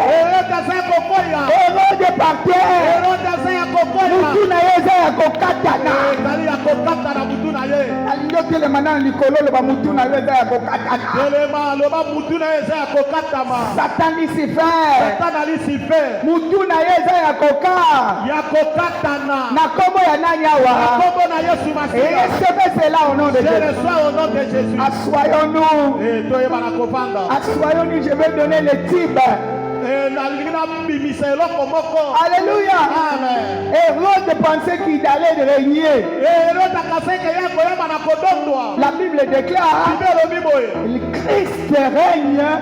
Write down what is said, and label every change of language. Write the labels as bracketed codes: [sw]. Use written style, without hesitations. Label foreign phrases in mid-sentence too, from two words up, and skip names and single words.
[fr] Hérode par terre. Satan Lucifer. [ln] Mutuna yeza ya koka. Na komo ya nani awa. [fr] Et recevez-la au nom de Jésus. Assoyons-nous. Assoyons-nous, je vais donner le type. Alléluia. Amen. Hérode pensait qu'il allait régner. La Bible déclare le Christ règne.